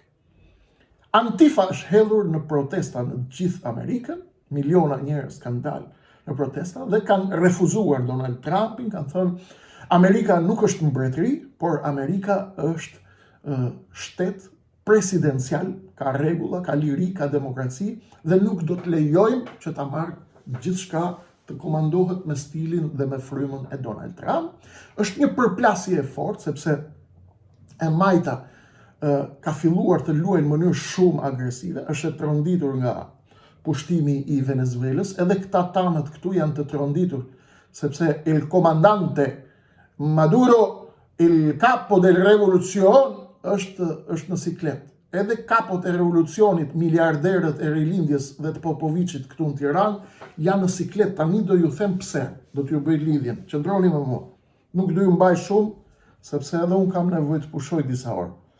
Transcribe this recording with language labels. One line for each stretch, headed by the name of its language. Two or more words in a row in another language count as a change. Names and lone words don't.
Albanian: Antifa është hedhur në protesta në gjithë Amerikën, miliona njerëz kanë dalë në protesta dhe kanë refuzuar Donald Trumpin, kanë thënë Amerika nuk është mbretëri, por Amerika është shtet presidencial, ka rregulla, ka liri, ka demokraci dhe nuk do të lejojmë që ta marrë gjithçka të komandohet me stilin dhe me frymën e Donald Trump. Është një përplasje e fortë sepse e majta ka filluar të luajë në mënyrë shumë agresive, është e tronditur nga pushtimi i Venezuelës, edhe këta tanët këtu janë të tronditur sepse
Italian: il comandante Maduro, il capo del revolucion,
Albanian: është në siklet. edhe kapot e revolucionit, miliarderët e rilindjes dhe të Popovicit këtu në Tiranë, janë në siklet, tani do ju them pse, do t'ju bëj lidhjen, qëndroni me mua. Nuk do ju mbaj shumë, sepse edhe unë kam nevojë të pushoj disa orë.